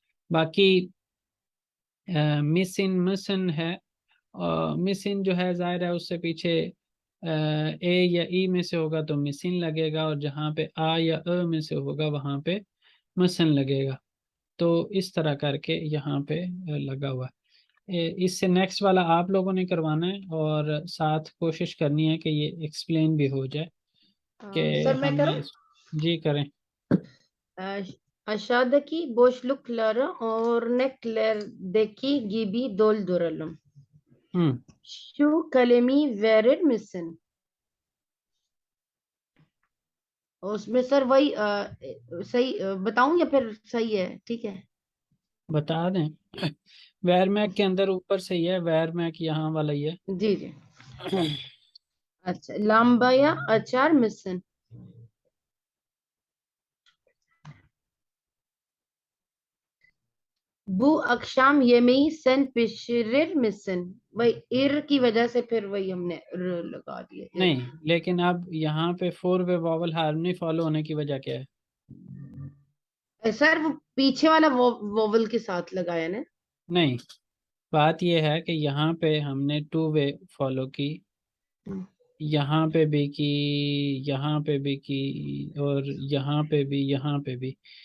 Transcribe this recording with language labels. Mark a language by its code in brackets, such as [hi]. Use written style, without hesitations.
[hi] बाकी मिसिन मिसन है, मिसिन जो है जाहिर है उससे पीछे ए या ई में से होगा तो मिसिन लगेगा, और जहाँ पे आ या अ में से होगा वहां पे मसन लगेगा। तो इस तरह करके यहाँ पे लगा हुआ है। इससे नेक्स्ट वाला आप लोगों ने करवाना है और साथ कोशिश करनी है कि ये एक्सप्लेन भी हो जाए कि सर मैं हमने करूँ? जी करें। [tr] Aşağıdaki boşluklara örneklerdeki gibi dolduralım. हम्म Şu kalemi verir misin? [hi] उसमें सर वही सही बताऊं या फिर सही है? ठीक है। बता दें। वेयर मैक के अंदर ऊपर से ही है, वेयर मैक यहाँ वाला ही है। जी जी। [tr] अच्छा, lambaya açar mısın? Bu akşam yemeği sen pişirir misin? [hi] वही इर की वजह से फिर वही हमने र लगा दिए इर। नहीं, लेकिन अब यहाँ पे four way vowel harmony follow होने की वजह क्या है? सर वो पीछे वाला वोवल के साथ लगाया ना। नहीं, बात यह है कि यहाँ पे हमने टू वे फॉलो की, यहाँ पे भी की, यहाँ पे भी की, और यहाँ पे भी, यहाँ पे भी।